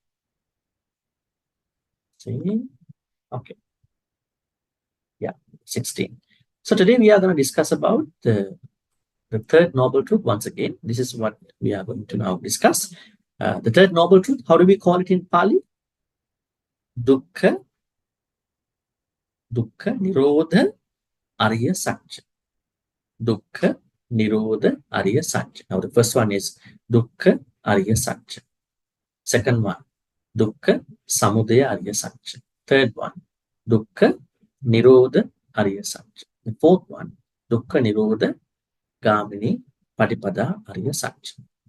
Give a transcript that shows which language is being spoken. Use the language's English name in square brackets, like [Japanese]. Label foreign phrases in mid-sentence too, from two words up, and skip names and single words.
[English] See? Okay. Yeah, 16. So today we are going to discuss about the third noble truth once again. This is what we are going to now discuss. The third noble truth, how do we call it in Pali? [Pali] Dukkha Nirodha Arya Satya. Dukkha Nirodha Arya Satya. [English] Now the first one is [Pali] Dukkha Arya Satya. [English] Second one, [Pali] Dukkha Samudaya Arya Satya. [English] Third one, [Pali] Dukkha Nirodha Arya Satya. [English] The fourth one, [Pali] Dukkha Nirodha Gamini Patipada Arya Satya.